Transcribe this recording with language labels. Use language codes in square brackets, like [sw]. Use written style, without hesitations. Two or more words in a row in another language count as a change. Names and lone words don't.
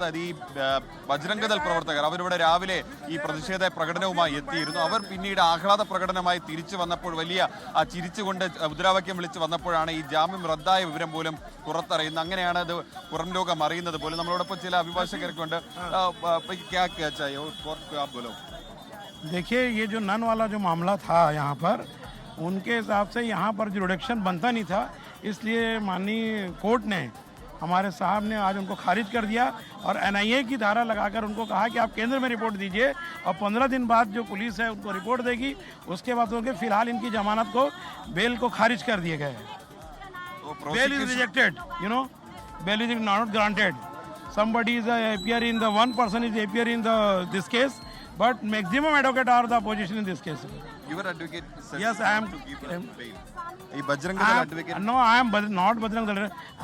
[ml] അത് ഈ ബജ്രംഗദൾ പ്രവർത്തകർ അവരിവിടെ രാവിലെ ഈ പ്രതിഷേധ പ്രകടനവുമായി എത്തിയിരുന്നു. അവർ പിന്നീട് ആഹ്ലാദ പ്രകടനമായി തിരിച്ചു വന്നപ്പോൾ വലിയ ചിരിച്ചുകൊണ്ട് മുദ്രാവാക്യം വിളിച്ച് വന്നപ്പോഴാണ് ഈ ജാമ്യം റദ്ദായ വിവരം പോലും പുറത്തറിയുന്നത്. അങ്ങനെയാണ് അത് പുറം ലോകം അറിയുന്നത് പോലും. നമ്മളോടൊപ്പം ചില അഭിഭാഷകരൊക്കെ ഉണ്ട്. [hi] देखिए, ये जो नन वाला जो मामला था यहाँ पर, उनके हिसाब से यहाँ पर जुरिडिक्शन बनता नहीं था, इसलिए माननीय कोर्ट ने, हमारे साहब ने आज उनको खारिज कर दिया और NIA की धारा लगाकर उनको कहा कि आप केंद्र में रिपोर्ट दीजिए और 15 दिन बाद जो पुलिस है उनको रिपोर्ट देगी, उसके बाद उनके फिलहाल इनकी जमानत को, बेल को खारिज कर दिए गए। [en] bail is rejected, you know, bail is not granted. Somebody is appear in the one person is appear in this case, but maximum advocate are the opposition in this case. Your advocate says yes, I am to give bail. Bajrang Dal advocate. No, I am not Bajrang Dal.